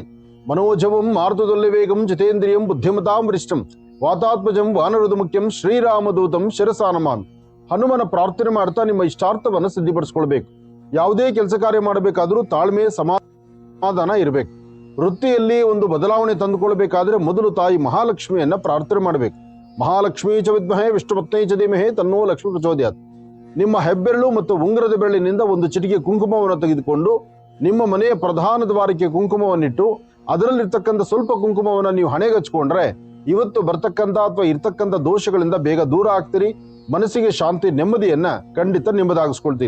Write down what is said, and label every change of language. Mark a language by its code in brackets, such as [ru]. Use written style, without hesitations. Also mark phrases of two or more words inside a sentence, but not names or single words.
[sa] ಮನೋಜವಂ ಮಾರುತದೊಲ್ಲೆ ವೇಗಂ ಜಿತೇಂದ್ರಿಯಂ ಬುದ್ಧಿಮತಾಂ ವರಿಷ್ಠಂ ವಾತಾತ್ಮಜಂ ವಾನರುದು ಮುಖ್ಯಂ ಶ್ರೀರಾಮದೂತಂ ಶಿರಸಾನಮಾಮಿ. [kn] ಹನುಮನ ಪ್ರಾರ್ಥನೆ ಮಾಡ್ತಾ ನಿಮ್ಮ ಇಷ್ಟಾರ್ಥವನ್ನು ಸಿದ್ಧಿಪಡಿಸ್ಕೊಳ್ಬೇಕು. ಯಾವುದೇ ಕೆಲಸ ಕಾರ್ಯ ಮಾಡಬೇಕಾದ್ರೂ ತಾಳ್ಮೆ ಸಮಾಧಾನ ಇರಬೇಕು. ವೃತ್ತಿಯಲ್ಲಿ ಒಂದು ಬದಲಾವಣೆ ತಂದುಕೊಳ್ಬೇಕಾದ್ರೆ ಮೊದಲು ತಾಯಿ ಮಹಾಲಕ್ಷ್ಮಿಯನ್ನ ಪ್ರಾರ್ಥನೆ ಮಾಡಬೇಕು. [sa] ಮಹಾಲಕ್ಷ್ಮೀ ಚ ವಿದ್ಮಹೇ ವಿಷ್ಣುಪತ್ನೈ ಚ ಧೀಮಹಿ ತನ್ನೋ ಲಕ್ಷ್ಮೀ ಪ್ರಚೋದಯಾತ್. [kn] ನಿಮ್ಮ ಹೆಬ್ಬೆರಳು ಮತ್ತು ಉಂಗುರದ ಬೆರಳಿನಿಂದ ಒಂದು ಚಿಟಿಕೆ ಕುಂಕುಮವನ್ನು ತೆಗೆದುಕೊಂಡು ನಿಮ್ಮ ಮನೆಯ ಪ್ರಧಾನ ದ್ವಾರಕ್ಕೆ ಕುಂಕುಮವನ್ನಿಟ್ಟು ಅದರಲ್ಲಿರ್ತಕ್ಕಂಥ ಸ್ವಲ್ಪ ಕುಂಕುಮವನ್ನು ನೀವು ಹಣೆಗೆ ಹಚ್ಕೊಂಡ್ರೆ ಇವತ್ತು ಬರ್ತಕ್ಕಂಥ ಅಥವಾ ಇರ್ತಕ್ಕಂಥ ದೋಷಗಳಿಂದ ಬೇಗ ದೂರ ಆಗ್ತೀರಿ. ಮನಸ್ಸಿಗೆ ಶಾಂತಿ ನೆಮ್ಮದಿಯನ್ನ ಖಂಡಿತ ನಿಮ್ಮದಾಗಿಸ್ಕೊಳ್ತೀರಿ.